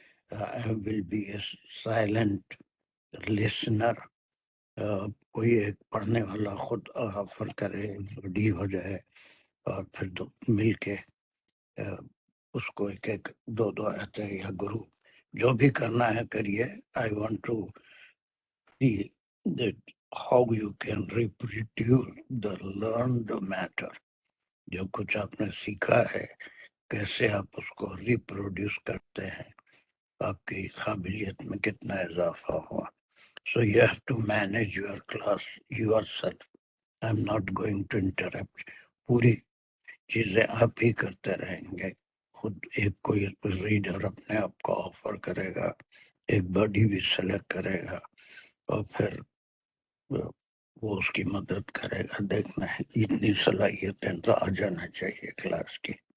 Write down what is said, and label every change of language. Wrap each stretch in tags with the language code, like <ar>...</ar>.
<en>I will be a silent listener.</en> <ur>کوئی ایک پڑھنے والا خود آفر کرے, ریڈی ہو جائے, اور پھر مل کے اس کو ایک ایک دو آتے یا گروپ جو بھی کرنا ہے کریے.</ur> <en>I want to see that how you can reproduce the learned matter.</en> <ur>جو کچھ آپ نے سیکھا ہے کیسے آپ اس کو ریپروڈیوس کرتے ہیں, آپ کی قابلیت میں کتنا اضافہ ہوا.</ur> <en>So you have to manage your class yourself. I'm not going to interrupt.</en> <ur>پوری چیزیں آپ ہی کرتے رہیں گے. خود ایک کوئی ریڈر اپنے آپ کو آفر کرے گا, ایک باڈی بھی سلیکٹ کرے گا, اور پھر وہ اس کی مدد کرے گا. دیکھنا ہے اتنی صلاحیتیں تو آ جانا چاہیے کلاس کی.</ur>